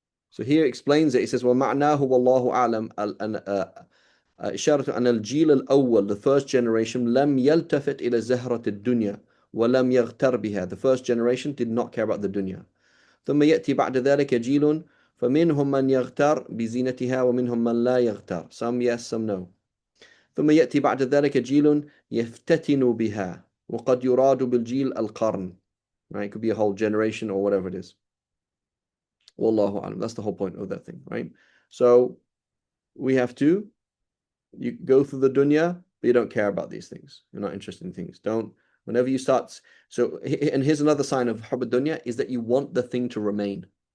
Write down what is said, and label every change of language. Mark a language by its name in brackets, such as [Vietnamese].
[English] So here it explains it. He says, [Arabic] وَمَعْنَاهُ وَاللَّهُ أَعْلَمُ إشارة أن الجيل الأول, [English] the first generation, [Arabic] لم يلتفت إلى زهرة الدنيا ولم يغتر بها. [English] The first generation did not care about the dunya. [Arabic] ثم يأتي بعد ذلك جيل فمنهم من يغتر بزينتها ومنهم من لا يغتر. [English] Some yes, some no. [Arabic] ثم يأتي بعد ذلك جيل يفتتن بها وقد يراد بالجيل القرن. [English] Right? It could be a whole generation or whatever it is. Wallahu alam. That's the whole point of that thing, right? So we have to, you go through the dunya, but you don't care about these things. You're not interested in things. Whenever you start, so, and here's another sign of hubb dunya, is that you want the thing to remain.